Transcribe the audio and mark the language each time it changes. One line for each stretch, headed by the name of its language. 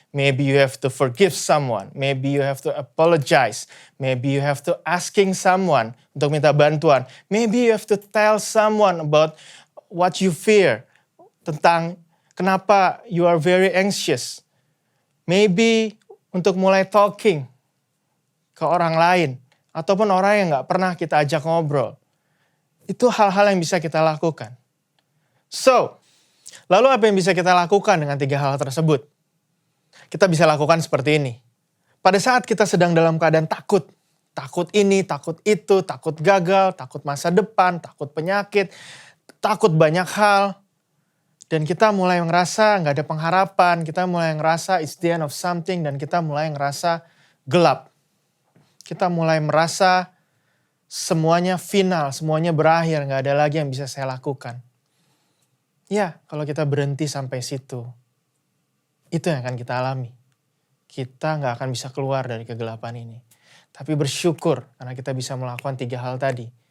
English: Maybe you have to forgive someone. Maybe you have to apologize. Maybe you have to asking someone
Indonesian: untuk minta bantuan.
English: Maybe you have to tell someone about what you fear.
Indonesian: Tentang kenapa
English: you are very anxious.
Indonesian: Maybe untuk mulai talking ke orang lain. Ataupun orang yang gak pernah kita ajak ngobrol. Itu hal-hal yang bisa kita lakukan. So, lalu apa yang bisa kita lakukan dengan 3 hal tersebut? Kita bisa lakukan seperti ini. Pada saat kita sedang dalam keadaan takut. Takut ini, takut itu, takut gagal, takut masa depan, takut penyakit, takut banyak hal. Dan kita mulai ngerasa gak ada pengharapan. Kita mulai ngerasa
English: it's the end of something.
Indonesian: Dan kita mulai ngerasa gelap. Kita mulai merasa semuanya final, semuanya berakhir, gak ada lagi yang bisa saya lakukan. Ya, kalau kita berhenti sampai situ, itu yang akan kita alami. Kita gak akan bisa keluar dari kegelapan ini. Tapi bersyukur karena kita bisa melakukan 3 hal tadi.